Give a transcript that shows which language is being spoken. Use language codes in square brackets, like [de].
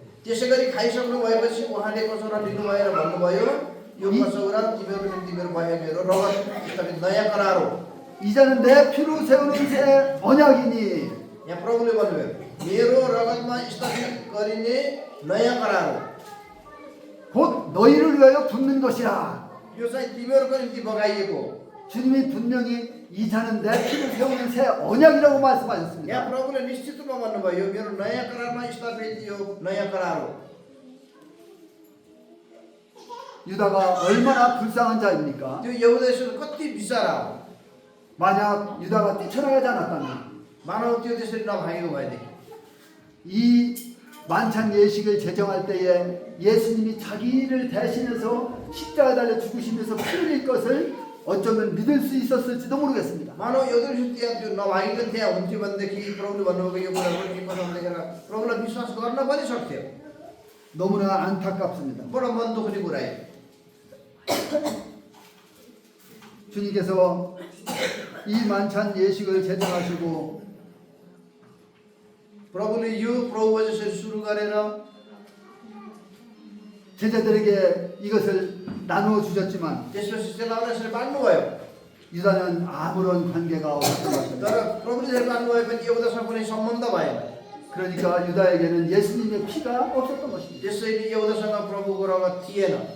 [ne] त्यसै गरी खाइसक्नु भएपछि उहाँले कसौरा लिनुभयो र भन्नुभयो, यो कसौरा तिमीहरूको निम्ति मेरो भयो मेरो रगत स्थापित नयाँ करार हो। [ko] 이 잔은 내 피로 세우는 새 언약이니 [ne] यहाँ प्रभुले भन्नुभयो, मेरो रगतमा स्थापित गरिने नयाँ करार हो। [ko] 곧 너희를 위하여 붓는 것이라. [ne] यो चाहिँ तिमीहरूको निम्ति बगाइएको हो। [ko] 주님이 분명히 이 잔은 내 피로 세우는 새 언약이라고 말씀하셨습니다. [ne] यहाँ प्रभुले निश्चित रूपमा भन्नुभयो, यो मेरो नयाँ करारमा स्थापित यो नयाँ करार हो। [ko] 유다가 얼마나 불쌍한 자입니까? [ne] त्यो यहुदेश्वर कति बिचारा हो। [ko] 만약 유다가 뛰쳐나가지 않았다면 [ne] मानव त्यो त्यसरी नभागेको भएदेखि [ko] 이 만찬 예식을 제정할 때에 예수님이 자기를 대신해서 십자가 달려 죽으시면서 피 흘릴 것을 어쩌면 믿을 수 있었을지도 모르겠습니다. [ne] मानव यहुदेश्वर त्यहाँ त्यो नभागिकन त्यहाँ हुन्थ्यो भनेदेखि प्रभुले भन्नुभएको यो कुरा रोटी पकाउनु देखेर प्रभुलाई विश्वास गर्न पनि सक्थ्यो। [ko] 너무나 안타깝습니다. [ne] बडो मन दुख्ने कुरा हो। [ko] 주님께서 이 만찬 예식을 제정하시고 [ne] प्रभुले यो प्रभु यसरी सुरु गरेर [ko] 제자들에게 이것을 나누어 주셨지만 [ne] त्यसपछि चेलाहरूलाई यसरी बाँड्नुभयो। [ko] 유다는 아무런 관계가 없었던 것입니다. [ne] तर प्रभुले यसरी बाँड्नुभयो पनि यहुदासँग कुनै सम्बन्ध भएन। [ko] 그러니까 유다에게는 예수님의 피가 없었던 것입니다. [ne] त्यसैले यहुदासँग प्रभुको रगत थिएन।